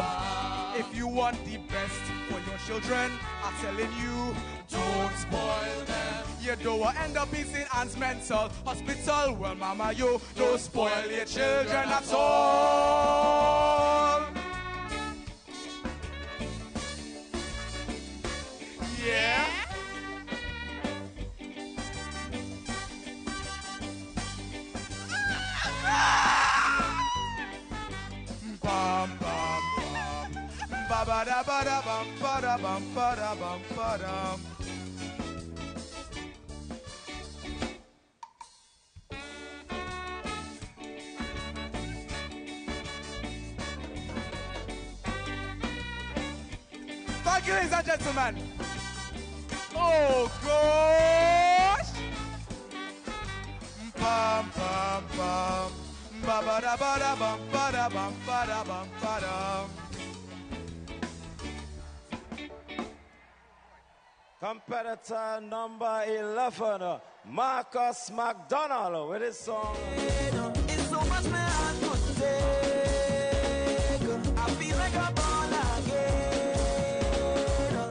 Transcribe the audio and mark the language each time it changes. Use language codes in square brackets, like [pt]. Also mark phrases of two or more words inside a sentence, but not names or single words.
[en] If you want the best for your children, I'm telling you, don't spoil them. You don't end up in St. Anne's Mental Hospital. Well, mama, you don't spoil your children at all. Yeah. Bam bam bam. Ba ba da ba da bam ba da bam ba da bam ba da. Thank you, ladies and gentlemen. Oh gosh! Bam bam bam. Ba ba da ba da bam ba da bam ba da bam ba da. Competitor number 11, Marcus McDonald, with his song. It's so much man I could take. I feel like I'm born again.